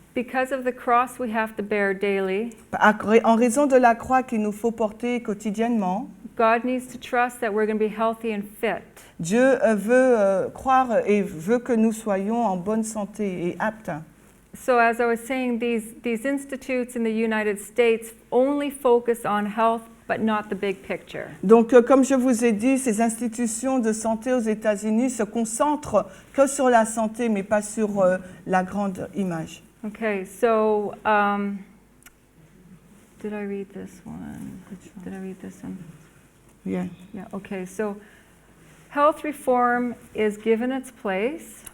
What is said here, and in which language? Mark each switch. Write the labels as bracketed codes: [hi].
[en] Because of the cross we have to bear daily, [fr] En raison de la croix qu'il nous faut porter quotidiennement, [en] God needs to trust that we're going to be healthy and fit. [fr] Dieu veut croire et veut que nous soyons en bonne santé et aptes. [en] So as I was saying, these institutes in the United States only focus on health but not the big picture. [fr] Donc, comme je vous ai dit, ces institutions de santé aux États-Unis se concentrent que sur la santé, mais pas sur la grande image. [en] Okay, so did I read this one? Did I read this one? Yeah. Yeah, okay. So health reform is given its place.